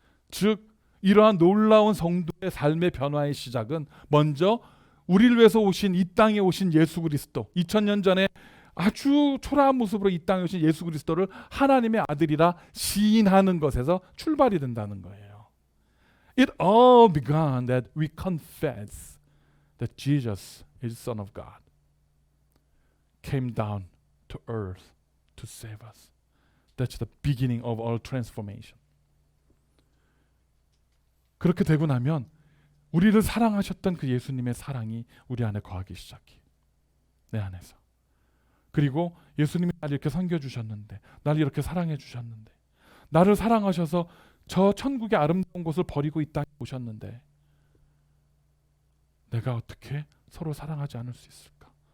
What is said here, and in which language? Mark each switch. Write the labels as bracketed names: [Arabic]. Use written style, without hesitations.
[Korean] 즉 이러한 놀라운 성도의 삶의 변화의 시작은 먼저 우리를 위해서 오신, 이 땅에 오신 예수 그리스도, 2000년 전에 아주 초라한 모습으로 이 땅에 오신 예수 그리스도를 하나님의 아들이라 시인하는 것에서 출발이 된다는 거예요. [English] It all began that we confess that Jesus is Son of God, came down to earth to save us. That's the beginning of all transformation. [Korean] 그렇게 되고 나면 우리를 사랑하셨던 그 예수님의 사랑이 우리 안에 거하기 시작해요. 내 안에서. 그리고 예수님이 나를 이렇게 섬겨주셨는데, 나를 이렇게 사랑해 주셨는데, 나를 사랑하셔서 저 천국의 아름다운 곳을 버리고 이 땅에 오셨는데 내가 어떻게 서로 사랑하지 않을 수 있을까?